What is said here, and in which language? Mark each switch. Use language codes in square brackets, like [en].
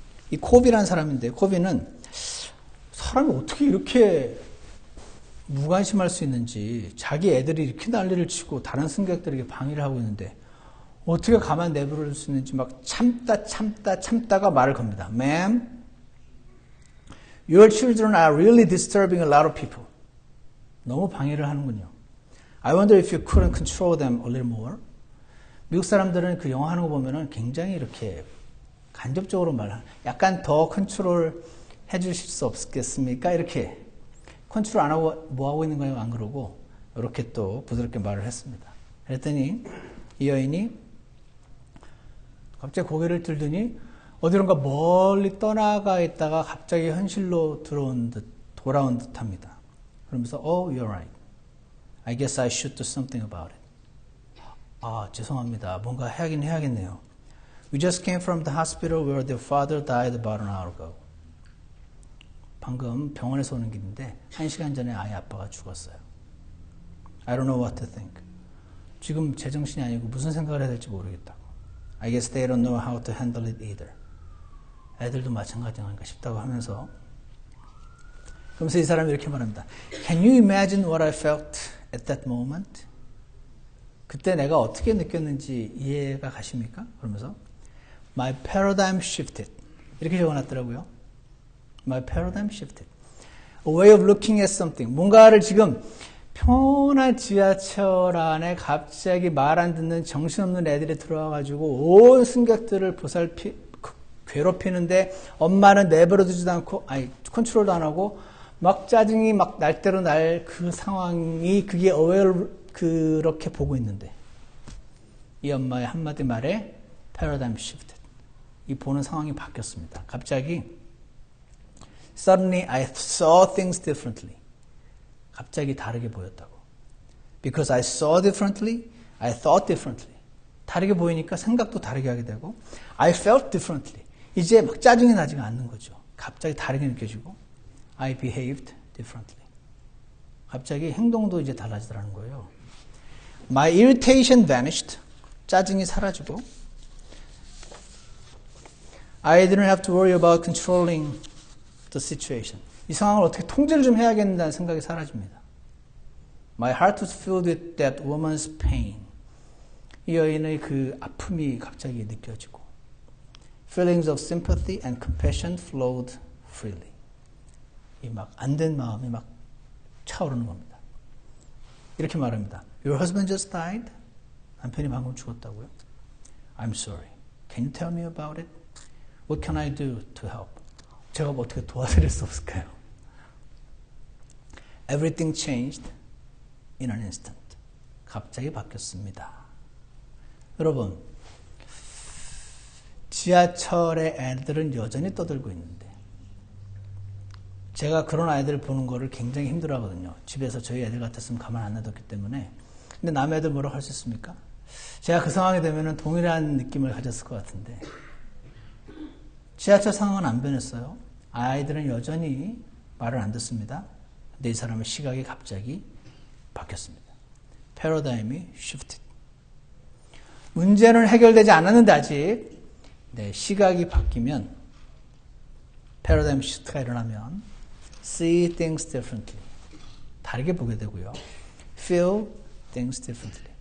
[ko] 이 코비라는 사람인데, 코비는 사람이 어떻게 이렇게 무관심할 수 있는지, 자기 애들이 이렇게 난리를 치고 다른 승객들에게 방해를 하고 있는데 어떻게 가만 내버릴 수 있는지 막 참다가 말을 겁니다. [en] Ma'am, your children are really disturbing a lot of people. [ko] 너무 방해를 하는군요. [en] I wonder if you couldn't control them a little more. [ko] 미국 사람들은 그 영화 하는 거 보면은 굉장히 이렇게 간접적으로 약간 더 컨트롤 해주실 수 없겠습니까? 이렇게 컨트롤 안 하고 뭐 하고 있는 거예요? 안 그러고 이렇게 또 부드럽게 말을 했습니다. 그랬더니 이 여인이 갑자기 고개를 들더니 어디론가 멀리 떠나가 있다가 갑자기 현실로 돌아온 듯합니다. 그러면서 [en] Oh, you're right. I guess I should do something about it. [ko] 죄송합니다. 뭔가 하긴 해야겠네요. [en] We just came from the hospital where their father died about an hour ago. [ko] 방금 병원에서 오는 길인데 1시간 전에 아이 아빠가 죽었어요. [en] I don't know what to think. [ko] 지금 제정신이 아니고 무슨 생각을 해야 될지 모르겠다고. [en] I guess they don't know how to handle it either. [ko] 애들도 마찬가지인가 싶다고 하면서, 그러면서 이 사람이 이렇게 말합니다. [en] Can you imagine what I felt at that moment? [ko] 그때 내가 어떻게 느꼈는지 이해가 가십니까? 그러면서 [en] My paradigm shifted. [ko] 이렇게 적어놨더라고요. [en] My paradigm shifted. A way of looking at something. [ko] 뭔가를 지금 평온한 지하철 안에 갑자기 말 안 듣는 정신없는 애들이 들어와가지고 온 승객들을 괴롭히는데 엄마는 내버려두지도 않고, 컨트롤도 안 하고 막 짜증이 막 날 대로 날 그 상황이, 그게 그렇게 보고 있는데 이 엄마의 한마디 말에 [en] paradigm shifted. [ko] 이 보는 상황이 바뀌었습니다. 갑자기 [en] Suddenly I saw things differently. [ko] 갑자기 다르게 보였다고. [en] Because I saw differently, I thought differently. [ko] 다르게 보이니까 생각도 다르게 하게 되고 [en] I felt differently. [ko] 이제 막 짜증이 나지가 않는 거죠. 갑자기 다르게 느껴지고 [en] I behaved differently. [ko] 갑자기 행동도 이제 달라지더라는 거예요. [en] My irritation vanished. [ko] 짜증이 사라지고 [en] I didn't have to worry about controlling the situation. [ko] 이 상황을 어떻게 통제를 좀 해야겠다는 생각이 사라집니다. [en] My heart was filled with that woman's pain. [ko] 이 여인의 그 아픔이 갑자기 느껴지고 [en] Feelings of sympathy and compassion flowed freely. [ko] 이 막 안 된 마음이 막 차오르는 겁니다. 이렇게 말합니다. [en] Your husband just died? [ko] 남편이 방금 죽었다고요? [en] I'm sorry. Can you tell me about it? What can I do to help? [ko] 제가 뭐 어떻게 도와드릴 수 없을까요? [en] Everything changed in an instant. [ko] 갑자기 바뀌었습니다. 여러분, 지하철의 애들은 여전히 떠들고 있는데 제가 그런 아이들을 보는 거를 굉장히 힘들어 하거든요. 집에서 저희 애들 같았으면 가만 안 놔뒀기 때문에. 근데 남의 애들 뭐라고 할 수 있습니까? 제가 그 상황이 되면 동일한 느낌을 가졌을 것 같은데 지하철 상황은 안 변했어요. 아이들은 여전히 말을 안 듣습니다. 근데 이 사람의 시각이 갑자기 바뀌었습니다. 패러다임이 shifted. 문제는 해결되지 않았는데 아직 내 시각이 바뀌면 패러다임 시프트가 일어나면 [en] see things differently. [ko] 다르게 보게 되고요. [en] feel things differently.